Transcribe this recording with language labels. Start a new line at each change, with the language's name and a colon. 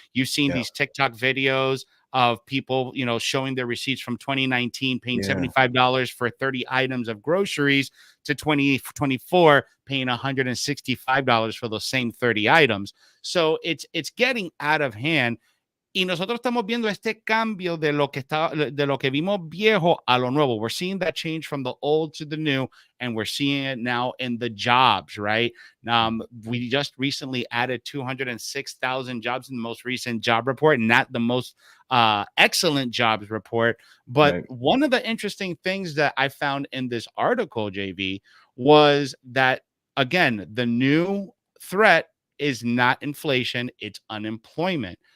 English: You've seen these TikTok videos of people, showing their receipts from 2019, paying $75 for 30 items of groceries, to 2024 paying $165 for those same 30 items. So it's getting out of hand.
Spanish: Y nosotros estamos viendo este cambio de lo que vimos viejo a lo nuevo.
English: We're seeing that change from the old to the new, and we're seeing it now in the jobs, right? We just recently added 206,000 jobs in the most recent job report, not the most excellent jobs report. But one of the interesting things that I found in this article, JV, was that, again, the new threat is not inflation, it's unemployment.